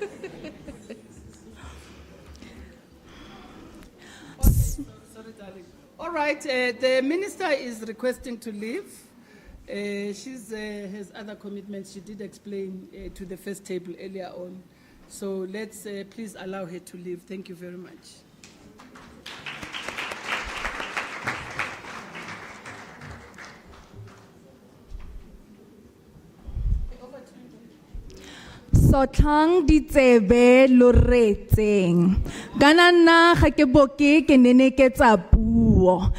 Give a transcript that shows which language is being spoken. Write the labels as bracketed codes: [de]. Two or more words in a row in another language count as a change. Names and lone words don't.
[en] Sorry, darling. All right, the minister is requesting to leave. She has other commitments. She did explain to the first table earlier on. So let's please allow her to leave. Thank you very much. [tn] Sotlang di tsebe loretseng. Kana nna ga ke boke ke neneketsa puo.